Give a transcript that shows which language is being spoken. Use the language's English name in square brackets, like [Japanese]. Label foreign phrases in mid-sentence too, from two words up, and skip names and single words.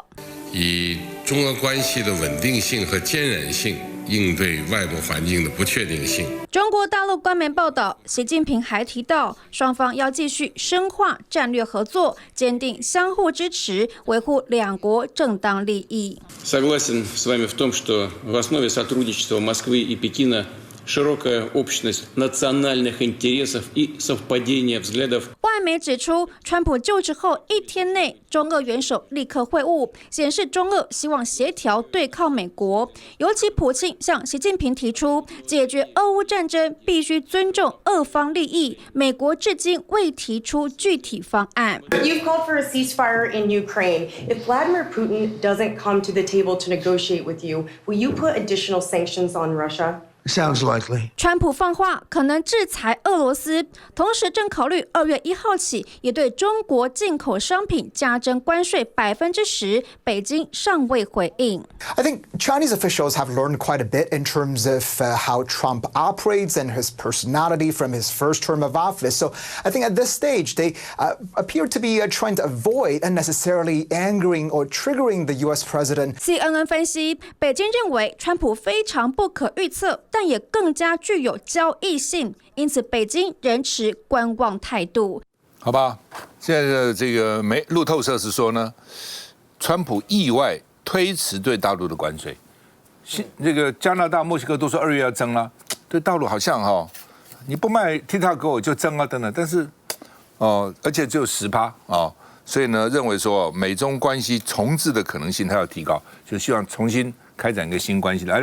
[Chinese] 以中俄关系的稳定性和坚韧性。应对外部环境的不确定性。中国大陆官媒报道，习近平还提到，双方要继续深化战略合作，坚定相互支持，维护两国正当利益。 [Russian] Согласен с вами в том, что в основе сотрудничества Москвы и Пекина широкая общность национальных интересов и совпадение взглядов。 [Chinese] 外媒指出，川普就职后1天内，中俄元首立刻会晤，显示中俄希望协调对抗美国。尤其普京向习近平提出，解决俄乌战争必须尊重俄方利益。美国至今未提出具体方案。 [English] You've called for a ceasefire in Ukraine. If Vladimir Putin doesn't come to the table to negotiate with you, will you put additional sanctions on Russia? Sounds likely. [Chinese] 川普放话可能制裁俄罗斯，同时正考虑2月1号起也对中国进口商品加征关税10%。北京尚未回应。 [English] I think Chinese officials have learned quite a bit in terms of how Trump operates and his personality from his first term of office. So I think at this stage they appear to be trying to avoid unnecessarily angering or triggering the U.S. president. [Chinese] CNN 分析，北京认为川普非常不可预测。但也更加具有交易性，因此北京仍持观望态度。好吧，现在的这个路透社是说呢，川普意外推迟对大陆的关税，这个加拿大、墨西哥都说2月要征了，对大陆好像你不卖 TikTok 给我就征啊等等，但是而且只有10%所以呢，认为说美中关系重置的可能性它要提高，就希望重新开展一个新关系。来，原之怎么看？